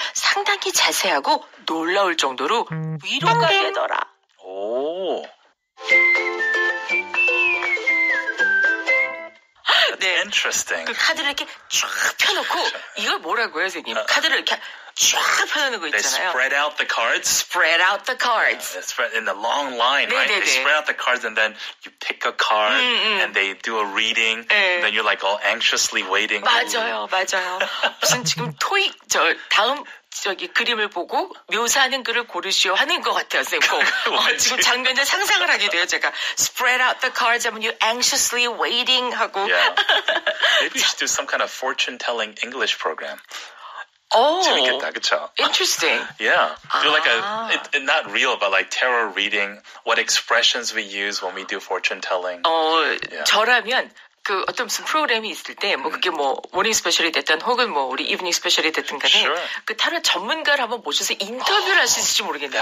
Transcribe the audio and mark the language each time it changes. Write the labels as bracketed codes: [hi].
[ko] 상당히 자세하고 놀라울 정도로 위로가 되더라. 오. 네. [en] Interesting. [ko] 그 카드를 이렇게 쫙 펴놓고 이걸 뭐라고요, 선생님? 카드를 이렇게 쫙 펴놓는 거 [en] They [ko] 있잖아요. [en] spread out the cards. Spread out the cards. They spread in the long line, right? [ko] 네네네. [en] They spread out the cards and then you pick a card and they do a reading. And then you're like all anxiously waiting. [ko] 맞아요, 맞아요. 무슨 지금 토익 다음 그림을 보고 묘사하는 글을 고르시오 하는 것 같아요, 선생님. 지금 장면을 상상을 하게 돼요, 제가. [en] Spread out the cards 하면 you anxiously waiting 하고. Yeah. Maybe you should do some kind of fortune-telling English program. Oh, [ko] 재밌겠다, 그쵸? [en] Interesting. Yeah. Do like not real, but like tarot reading, what expressions we use when we do fortune-telling. [ko] 저라면 그 어떤 무슨 프로그램이 있을 때 뭐 그게 뭐 모닝 스페셜이 됐든 혹은 뭐 우리 이브닝 스페셜이 됐든 간에 그 타로 전문가를 한번 모셔서 인터뷰를 할 수 있을지 모르겠는데